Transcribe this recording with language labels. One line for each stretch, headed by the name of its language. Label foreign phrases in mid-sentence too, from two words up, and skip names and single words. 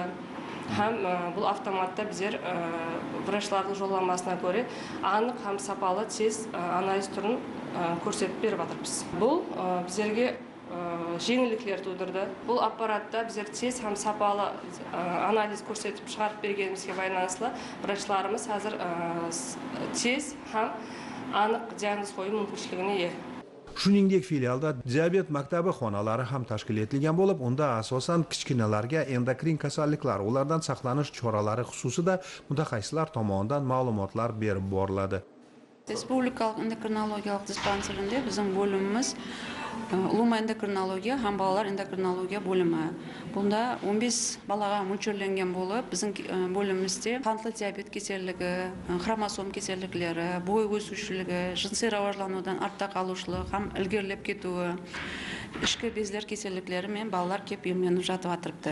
Kara-Kalpak: Һәм бұл автоматта біздер врачлардың жолламасына көре анық һәм сапалы тез анализ түрін көрсетіп беріп жатырмыз. Бұл біздерге жеңілдіктер тудырды. Бұл аппаратта біздер тез һәм сапалы анализ көрсетіп шығарып бергенімізге байланысты врачларымыз қазір тез һәм анық диагноз қою мүмкіншілігіне ие.
Uzbek: Shuningdek, filialda diabet maktabi xonalari ham tashkil etilgan bo'lib, unda asosan kichkinalarga endokrin kasalliklar, ulardan saqlanish choralari xususida mutaxassislar tomonidan ma'lumotlar berib boriladi.
Kara-Kalpak: Республикалық эндокринологиялық диспансерінде біздің бөліміміз ұлыма эндокринология һәм балалар эндокринология бөлімі. Бұнда 15 балаға мөлшерленген болып, біздің бөлімімізде қантлы диабет кеселігі, хромосом кеселіктері, бой өсушілігі, жыныстық рауажланудан артта қалушылық, һәм ілгерілеп кетуі, ішкі безлер кеселіктері мен балалар кеп емленіп жатып жатырыпты.